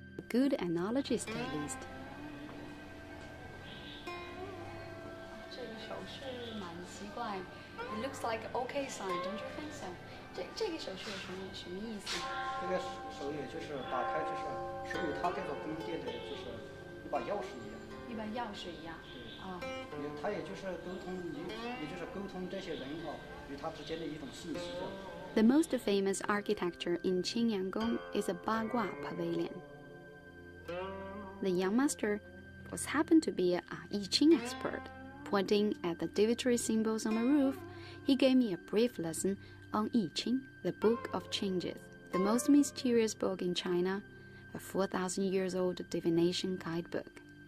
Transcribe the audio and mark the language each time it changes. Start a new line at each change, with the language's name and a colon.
English: Good analogist at least.
Chinese: 这个手势蛮奇怪
English: It looks like OK sign, don't you think so?
Chinese: 这个手势有什么意思？这个手也就是打开，就是属于它这个宫殿的，就是一把钥匙一样。一把钥匙一样。啊。它也就是沟通，也就是沟通这些人与他之间的一种信息。
English: The most famous architecture in Qingyangong is a Bagua pavilion. The young master was happened to be a I Ching expert. Pointing at the divinatory symbols on the roof, he gave me a brief lesson on I Ching, the Book of Changes, the most mysterious book in China, a 4,000 years old divination guidebook.